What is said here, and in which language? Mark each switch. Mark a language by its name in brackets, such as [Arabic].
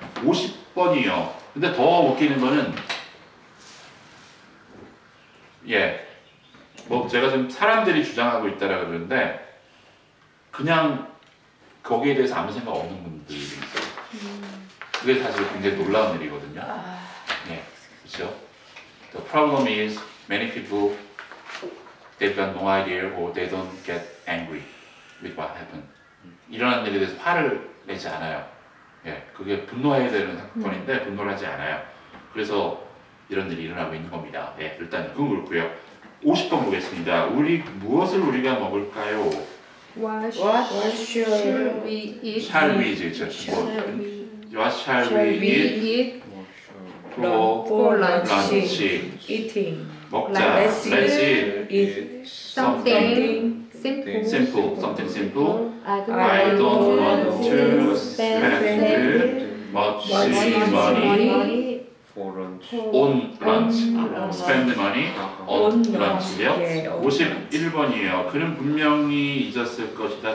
[Korean] 50번이요. 근데 더 웃기는 거는, 뭐 제가 지금 사람들이 주장하고 있다라고 그러는데, 그냥 거기에 대해서 아무 생각 없는 분들이 있어요. 그게 사실 굉장히 놀라운 일이거든요. 네, 그렇죠. [English] The problem is many people they've got no idea or they don't get angry with what happened. [Korean] 일어난 일에 대해서 화를 내지 않아요. 예, 그게 분노해야 되는 사건인데 분노를 하지 않아요. 그래서 이런 일이 일어나고 있는 겁니다. 예, 일단 그건 그렇고요. 50번 보겠습니다. 무엇을 우리가 먹을까요? [English] What shall we eat? Shall we eat? What shall we eat for lunch? eating. [Korean] 먹자. [English] Let's eat Something simple. Something simple. I I don't want to spend much money on lunch. Spend money on lunch요. [Korean] 51번이에요. 그는 분명히 잊었을 것이다.